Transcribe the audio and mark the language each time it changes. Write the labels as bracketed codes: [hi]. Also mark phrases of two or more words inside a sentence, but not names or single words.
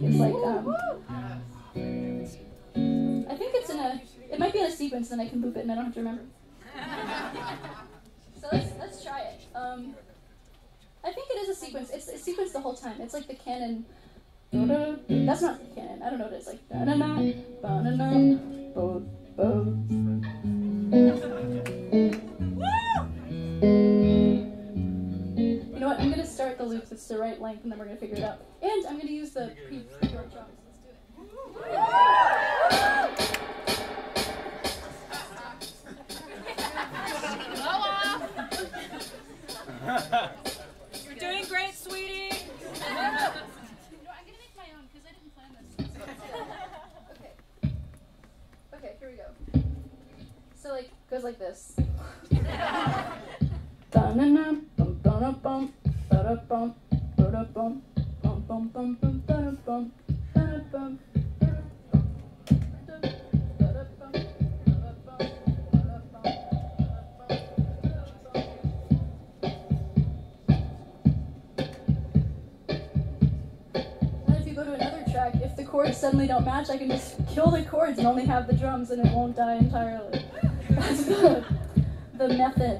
[en] It's like I think it's in a. It might be in a sequence, then I can loop it and I don't have to remember. So let's try it. I think it is a sequence. It's a sequence the whole time. It's like the canon. That's not the canon. I don't know what it is. Like ba-na-na, ba-na-na, bo, bo. You know what? I'm gonna start the loop that's the right length, and then we're gonna figure it out. And I'm gonna use the pre-drums. Let's do it. You're doing great, sweetie. No, I'm gonna make my own because I didn't plan this. Okay. Okay, here we go. So like goes like this. Ba-na-na, bum ba-na-bum, ba-da-bum, ba-da-bum, bum bum bum bum ba-da-bum, ba-da-bum, ba-da-bum, ba-da-bum, ba-da-bum. And if you go to another track, if the chords suddenly don't match, I can just kill the chords and only have the drums and it won't die entirely. That's the method.